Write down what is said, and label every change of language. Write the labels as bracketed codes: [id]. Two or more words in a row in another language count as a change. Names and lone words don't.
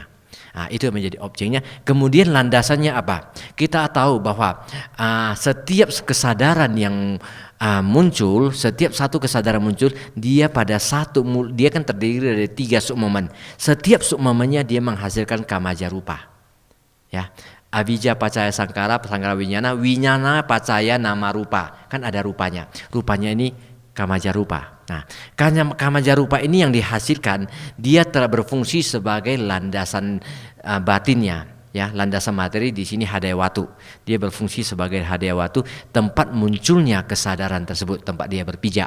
[id] Itu yang menjadi objeknya. Kemudian landasannya apa? Kita tahu bahwa setiap kesadaran yang muncul, setiap satu kesadaran muncul, dia dia kan terdiri dari 3 sukmaman. Setiap sukmamannya dia menghasilkan [pi] kamaja rupa. Ya, avijja pacaya sangkara, sangkara winyana, winyana pacaya nama rupa. [id] Kan ada rupanya. Rupanya ini [pi] kamaja rupa. [id] Nah, karena [pi] kamaja rupa [id] ini yang dihasilkan, dia telah berfungsi sebagai landasan batinnya. Ya, landasan materi di sini hadayawatu. Dia berfungsi sebagai hadayawatu, tempat munculnya kesadaran tersebut, tempat dia berpijak.